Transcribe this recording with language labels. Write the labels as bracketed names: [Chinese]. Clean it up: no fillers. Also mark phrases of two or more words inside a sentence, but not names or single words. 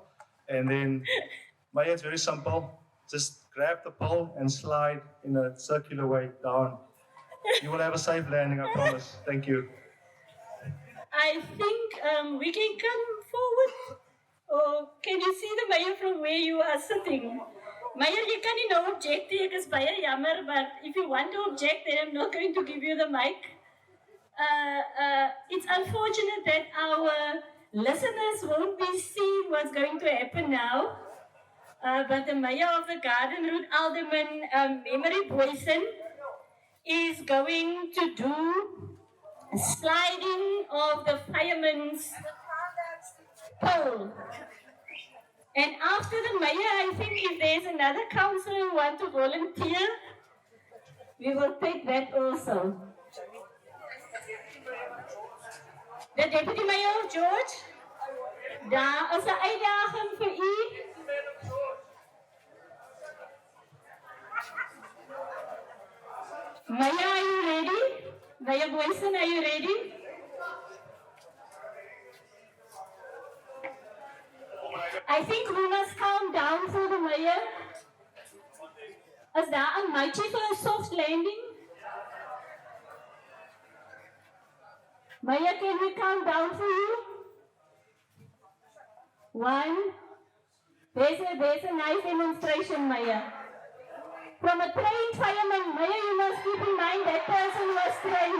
[English] And then, Mayor, it's very simple. Just grab the pole and slide in a circular way down. You will have a safe landing, I promise. Thank you. I think we can come forward. Or can you see the Mayor from where you are sitting? Meyer, you can not object. [Afrikaans] Ek is baie jammer, [English] but if you want to object, then I'm not going to give you the mic. It's unfortunate that our listeners won't be seeing what's going to happen now. But the mayor of the Garden Route, Alderman Memory Boyson, is going to do a sliding of the fireman's pole. And after the mayor, I think if there's another councillor who wants to volunteer, we will take that also. De deputy mayor, [Afrikaans] George, daar is 'n uitdaging vir u. [English] Maya, are you ready? Maya Boyson, are you ready? I think we must calm down for the mayor. [Afrikaans] Is daar 'n maatjie vir 'n [English] soft landing? Maya, can we calm down for you? One. There's a nice demonstration, Maya. From a trained fireman, Maya, you must keep in mind that person was trained.